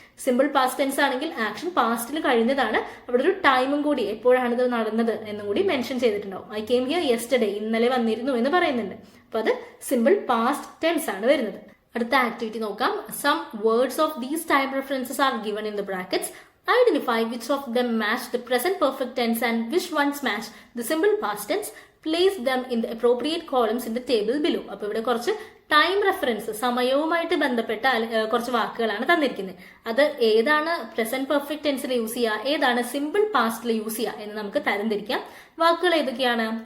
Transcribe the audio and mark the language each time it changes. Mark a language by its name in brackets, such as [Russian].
[Malayalam] Simple past tense ആണെങ്കിൽ action പാസ്റ്റിൽ കഴിഞ്ഞതാണ്, അവിടെ ഒരു ടൈമും കൂടി എപ്പോഴാണ് ഇത് നടന്നത് എന്നും കൂടി മെൻഷൻ ചെയ്തിട്ടുണ്ടാവും. [English] I came here yesterday, [Malayalam] ഇന്നലെ വന്നിരുന്നു എന്ന് പറയുന്നുണ്ട്. അപ്പൊ അത് സിമ്പിൾ പാസ്റ്റ് ടെൻസ് ആണ് വരുന്നത്. അടുത്ത ആക്ടിവിറ്റി നോക്കാം. [English] Some words of these time references are given in the brackets. Identify which of them match the present perfect tense and which ones match the simple past tense. Place them in the appropriate columns in the table below. [Malayalam] അപ്പോൾ ഇവിടെ കുറച്ച് time reference, സമയവുമായിട്ട് ബന്ധപ്പെട്ട കുറച്ച് വാക്കുകളാണ് തന്നിരിക്കുന്നത്. അത് ഏതാണ് present perfect ടെൻസിൽ use ചെയ്യുക, ഏതാണ് സിമ്പിൾ പാസ്റ്റിൽ യൂസ് ചെയ്യുക എന്ന് നമുക്ക് തരംതിരിക്കാം. വാക്കുകൾ ഏതൊക്കെയാണ്?